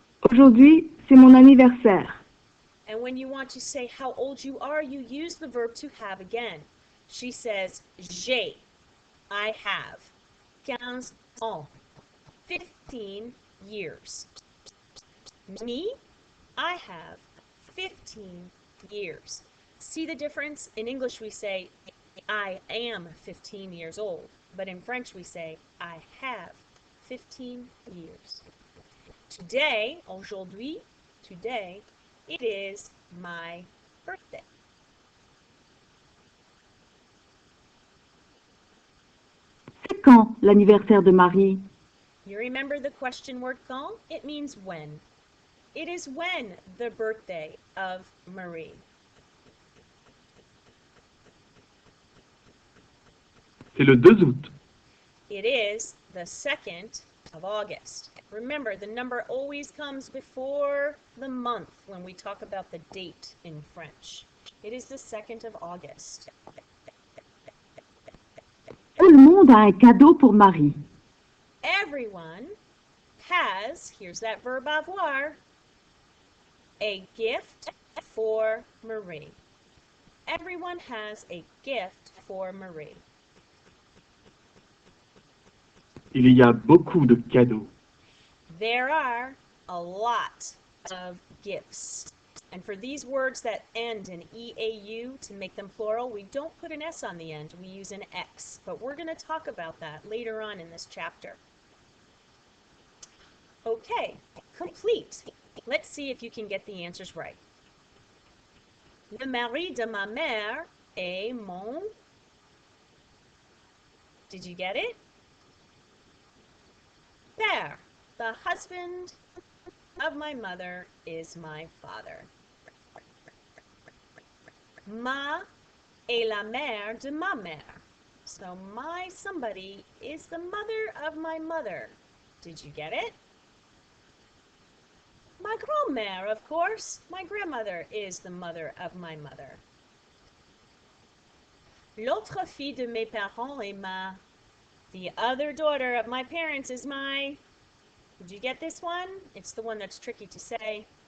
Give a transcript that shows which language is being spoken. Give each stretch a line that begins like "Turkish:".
French: Aujourd'hui, c'est mon anniversaire.
English: And when you want to say how old you are, you use the verb to have again. She says,
French: j'ai,
English: I have,
French: 15 ans,
English: 15 years. Me, I have 15 years. See the difference? In English we say, I am 15 years old. But in French we say, I have 15 years. Today, aujourd'hui, today, it is my birthday.
French: C'est quand l'anniversaire de Marie?
English: You remember the question word quand? It means when. It is when the birthday of Marie.
French: C'est le 2 août.
English: It is the 2nd of August. Remember, the number always comes before the month when we talk about the date in French. It is the 2nd of August.
French: Tout le monde a un cadeau pour Marie.
English: Everyone has, here's that verb avoir, a gift for Marie. Everyone has a gift for Marie.
French: Il y a beaucoup de cadeaux.
English: There are a lot of gifts. And for these words that end in EAU, to make them plural, we don't put an S on the end, we use an X. But we're going to talk about that later on in this chapter. Okay, complete. Let's see if you can get the answers right.
French: Le mari de ma mère est mon...
English: Did you get it?
French: Père.
English: The husband of my mother is my father.
French: Ma est la mère de ma mère.
English: So my somebody is the mother of my mother. Did you get it?
French: Ma grand-mère,
English: of course. My grandmother is the mother of my mother.
French: L'autre fille de mes parents est ma...
English: The other daughter of my parents is my... Did you get this one? It's the one that's tricky to say.